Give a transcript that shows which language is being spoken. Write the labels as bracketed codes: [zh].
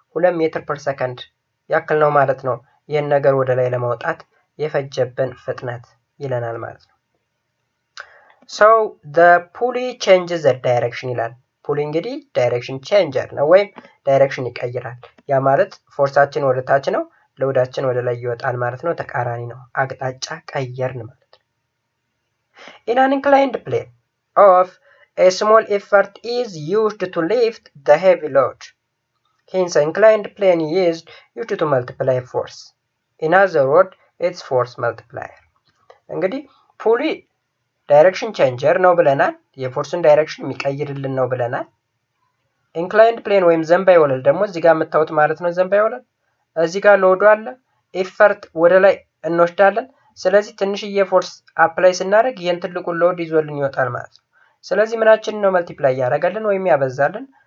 [am] 2 ሜትር ፐር ሰከንድ ያክል ነው ማለት ነው። ይህን ነገር ወደ ላይ ለማውጣት የፈጀብን ፍጥነት ይለናል ማለት ነው። [en] so the pulley changes the direction [am] ይላል። ፑሊ እንግዲህ ዳይሬክሽን ቼንጀር ነው ወይም ዳይሬክሽን ይቀይራል። ያ ማለት ፎርሳችን ወደ ታች ነው፣ ሎዳችን ወደ ላይ ይወጣል ማለት ነው። ተቃራኒ ነው። አቅጣጫ ቀየርን ማለት ነው። [en] In an inclined plane of a small effort is used to lift the heavy load. Hence, an inclined plane is used to multiply force. In other words, it's force multiplier. [am] እንግዲህ ፑሊ ዳይሬክሽን ቼንጀር ነው ብለናል። የፎርስን ዳይሬክሽን የሚቀይርልን ነው ብለናል። ኢንክላይንድ ፕሌን ወይም ዘንባይ ወለል ደግሞ እዚህ ጋር የምታዩት ማለት ነው። ዘንባይ ወለል እዚህ ጋር ሎዱ አለ። ኤፈርት ወደ ላይ እንወስዳለን። ስለዚህ ትንሽዬ ፎርስ አፕላይ ስናደርግ ይህን ትልቁን ሎድ ይዞልን ይወጣል ማለት ነው። ስለዚህ ምናችንን ነው መልቲፕላይ ያደርጋልን ወይም ያበዛልን?